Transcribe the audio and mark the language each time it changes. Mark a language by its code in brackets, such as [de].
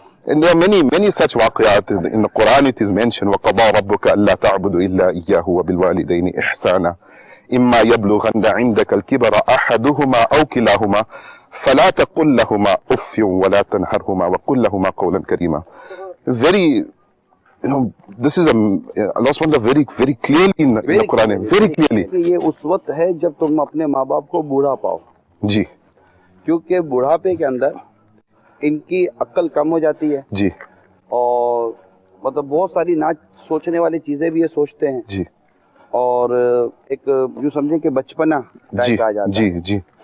[en] And there are many such waqiyat. [ar] In the Quran it is mentioned, وَقَضَى رَبُّكَ أَلَّا تَعْبُدُوا إِلَّا إِيَّاهُ وَبِالْوَالِدَيْنِ إِحْسَانًا إِمَّا يَبْلُغَنَّ عِنْدَكَ الْكِبَرَ أَحَدُهُمَا أَوْ كِلَاهُمَا فَلَا تَقُلْ لَهُمَا أُفٍّ وَلَا تَنْهَرْهُمَا وَقُلْ لَهُمَا قَوْلًا كَرِيمًا. [en] Very, this is Allah subhanahu wa ta'ala very, very clearly in the Quran, very clearly. [ur] یہ اس وقت ہے جب تم اپنے ماں باپ کو بوڑھا پاؤ. جی. کیونکہ بڑھاپے کے اندر ان کی عقل کم ہو جاتی ہے. جی. اور مطلب بہت ساری نہ سوچنے والی چیزیں بھی یہ سوچتے ہیں. جی. اور ایک جو سمجھیں کہ بچپنا ٹائپ آ جاتا ہے. جی جی.